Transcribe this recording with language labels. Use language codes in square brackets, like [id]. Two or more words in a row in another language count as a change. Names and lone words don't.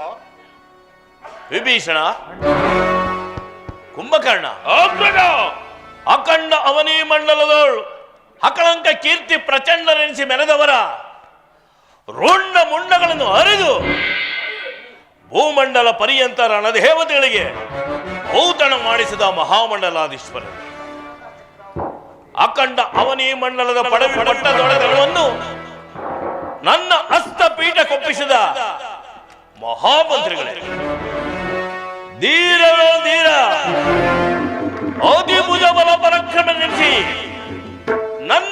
[kn] ವಿಭೀಷಣ, ಕುಂಭಕರ್ಣ, ಅಖಂಡ ಅವನಿ ಮಂಡಲದೋಳು ಅಕಳಂಕ ಕೀರ್ತಿ ಪ್ರಚಂಡರೆನಿಸಿ ಮೆರೆದವರ ರುಂಡ ಮುಂಡಗಳನ್ನು ಅರಿದು ಭೂಮಂಡಲ ಪರ್ಯಂತ ರಣದೇವತೆಗಳಿಗೆ ಔತಣ ಮಾಡಿಸಿದ ಮಹಾಮಂಡಲಾಧೀಶ್ವರ ಅಖಂಡ ಅವನಿ ಮಂಡಲದ ಪಡವಿ ಪಟ್ಟದೊಡೆತನವನ್ನು ನನ್ನ ಹಸ್ತಪೀಠ ಕೊಪ್ಪಿಸಿದ ಮಹಾಮಂತ್ರಿಗಳೇ, ಧೀರವೋ ಧೀರ, ಅತಿ ಭುಜಬಲ ಪರಾಕ್ರಮ ನಡೆಸಿ ನನ್ನ